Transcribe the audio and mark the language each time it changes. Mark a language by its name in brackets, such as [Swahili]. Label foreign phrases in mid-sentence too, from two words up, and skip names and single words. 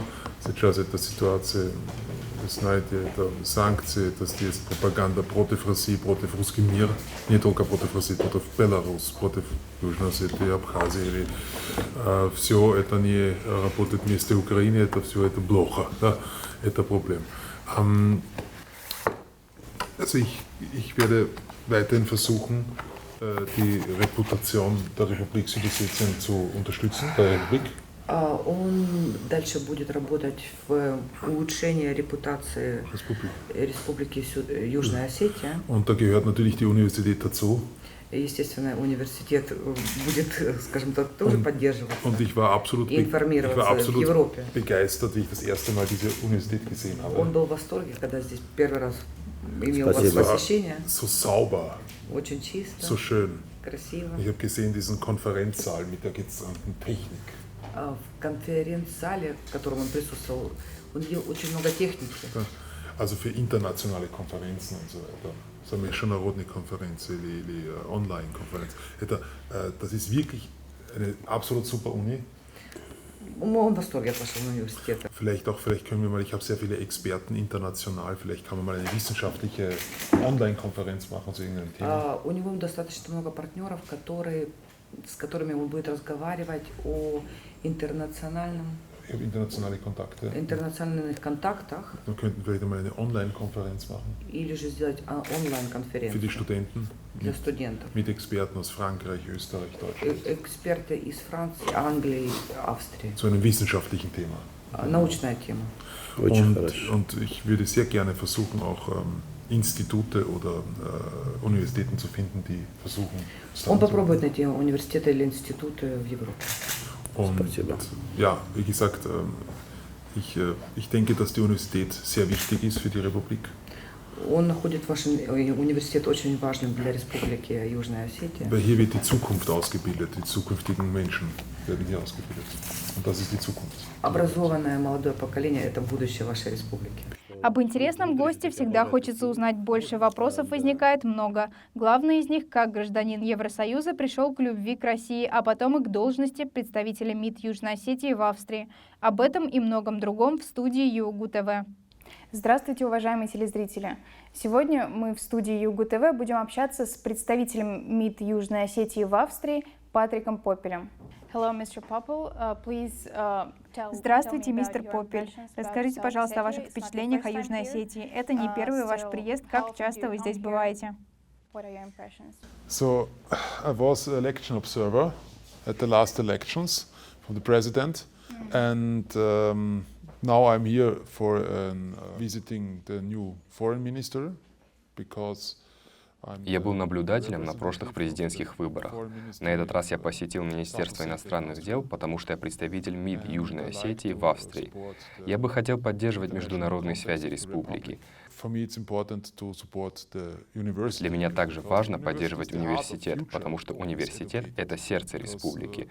[Russian] Сейчас эта ситуация, вы знаете, это санкции, это здесь пропаганда против России, против русский мир, не только против России, против Беларусь, против Южной Осетии, Абхазии. Все это не работает вместе Украины, это все это плохо, да, это проблема. [German] Also ich werde weiterhin versuchen, die Reputation der Republik Südossetien zu unterstützen, der Republik. [Russian] Он дальше будет работать в улучшении репутации Республики Южная Осетия. [German] Und da gehört natürlich die Universität dazu. [Russian] Естественно, университет будет, скажем так, тоже поддерживать и информироваться в Европе. [German] Begeistert, wie ich das erste Mal diese Universität gesehen habe. [Russian] Он был в восторге, когда здесь первый раз имел посещение. [German] So sauber, [Russian] очень чисто, [German] so schön. [Russian] Красиво. [German] Ich habe gesehen diesen Konferenzsaal mit der gezahmten Technik. [Russian] В конференц-зале, в котором он присутствовал, он видел очень много техники. [German] Also für internationale Konferenzen und so weiter. [Russian] So международные конференции или онлайн-конференции. [German] Das ist wirklich eine absolut super Uni. [Russian] Он в восторге от вашего университета. [German] Vielleicht können wir mal, ich habe sehr viele Experten international, vielleicht kann man mal eine wissenschaftliche Online-Konferenz machen zu irgendeinem Thema. [Russian] У него достаточно много партнеров, с которыми он будет разговаривать о internationalen контактах. [German] Dann könnten wir vielleicht mal eine Online-Konferenz machen. [Russian] Или же сделать онлайн-конференцию. [German] Für die Studenten. [Russian] Для студентов. [German] Mit Experten aus Frankreich, Österreich, Deutschland. [Russian] Эксперты из Франции, Англии, Австрии. [German] Zu einem wissenschaftlichen Thema. [Russian] Научная тема. [German] Und ich würde sehr gerne versuchen, auch Institute oder Universitäten zu finden, die versuchen. [Russian] Он попробует найти университеты или институты в Европе. [German] Und ja, wie gesagt, ich denke, dass die Universität sehr wichtig ist für die Republik. Он находит ваш университет очень важным для Республики Южная Осетия. Weil hier wird die Zukunft ausgebildet, die zukünftigen Menschen werden hier ausgebildet. Und das ist die Zukunft. [Russian] Образованное молодое поколение – это будущее вашей республики. Об интересном госте всегда хочется узнать больше, вопросов возникает много. Главный из них, как гражданин Евросоюза, пришел к любви к России, а потом и к должности представителя МИД Южной Осетии в Австрии. Об этом и многом другом в студии ЮГУ ТВ. Здравствуйте, уважаемые телезрители! Сегодня мы в студии ЮГУ ТВ будем общаться с представителем МИД Южной Осетии в Австрии Патриком Поппелем. Здравствуйте, мистер Поппель. Расскажите, пожалуйста, о ваших впечатлениях о Южной Осетии. Это не первый ваш приезд. Как часто вы здесь бываете? [English] So, I was an election observer at the last elections. of the president, and now I'm here for visiting the new foreign minister because [Russian] Я был наблюдателем на прошлых президентских выборах. На этот раз я посетил Министерство иностранных дел, потому что я представитель МИД Южной Осетии в Австрии. Я бы хотел поддерживать международные связи республики. Для меня также важно поддерживать университет, потому что университет — это сердце республики.